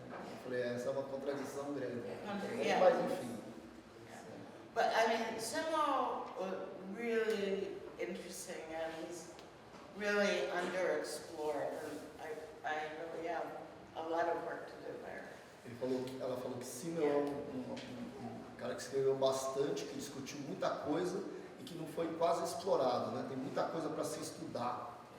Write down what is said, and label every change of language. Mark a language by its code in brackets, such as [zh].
[pt] Eu falei, essa é uma contradição grande. [en] Yeah. [pt] Mas enfim. [en] But I mean, Simo was really interesting, and he's really underexplored, and I really have a lot of work to do there. [pt] Ela falou que Simmel é um cara que escreveu bastante, que discutiu muita coisa e que não foi quase explorado, né? Tem muita coisa para se estudar.